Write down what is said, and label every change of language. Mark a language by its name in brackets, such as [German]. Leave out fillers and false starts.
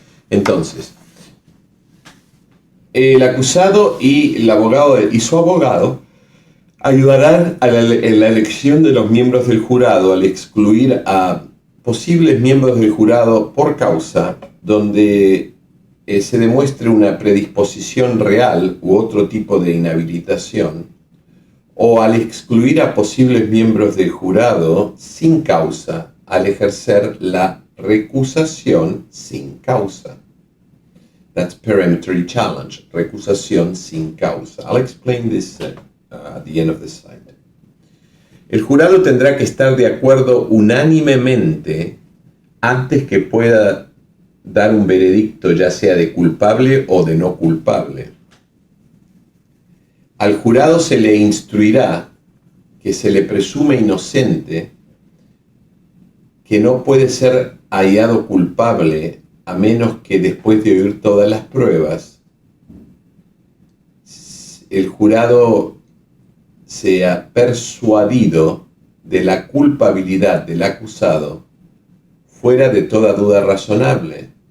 [Spanish] Entonces, el acusado y el abogado y su abogado ayudarán en la elección de los miembros del jurado al excluir a posibles miembros del jurado por causa donde se demuestre una predisposición real u otro tipo de inhabilitación, o al excluir a posibles miembros del jurado sin causa al ejercer la recusación sin causa. [English] That's peremptory challenge, [Spanish] recusación sin causa. [English] I'll explain this at the end of the slide. [Spanish] El jurado tendrá que estar de acuerdo unánimemente antes que pueda dar un veredicto, ya sea de culpable o de no culpable. Al jurado se le instruirá que se le presume inocente, que no puede ser hallado culpable a menos que después de oír todas las pruebas, el jurado sea persuadido de la culpabilidad del acusado fuera de toda duda razonable.